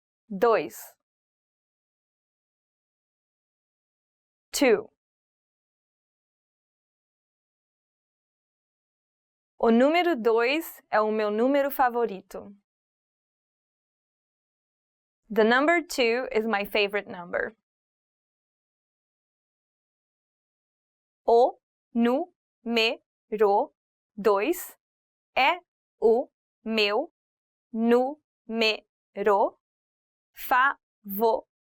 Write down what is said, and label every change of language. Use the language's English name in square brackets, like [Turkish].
[Portuguese] 2. 2. O número 2 é o meu número favorito. [English] The number 2 is my favorite number. [Portuguese] O número 2 é o meu número favorito.